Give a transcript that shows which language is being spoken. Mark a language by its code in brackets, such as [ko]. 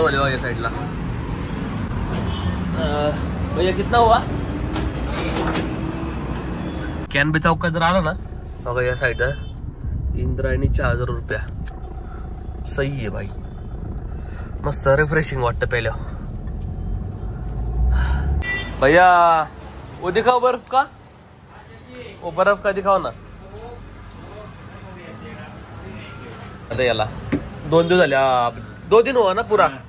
[mr] या साईडला भैया [hi] कितना हुआ? [mr] कॅनबे चौकात जर आला ना बघा, या साईड इंद्रायणी 4000 रुपया. सही आहे भाई, मस्त रिफ्रेशिंग वाटतं पहिल्या. [hi] भैया वो दिखाओ बर्फ का, वो बर्फ का दिखाओ ना. [mr] आता याला 2 दिवस झाले, [hi] 2 दिन हुआ ना पूरा.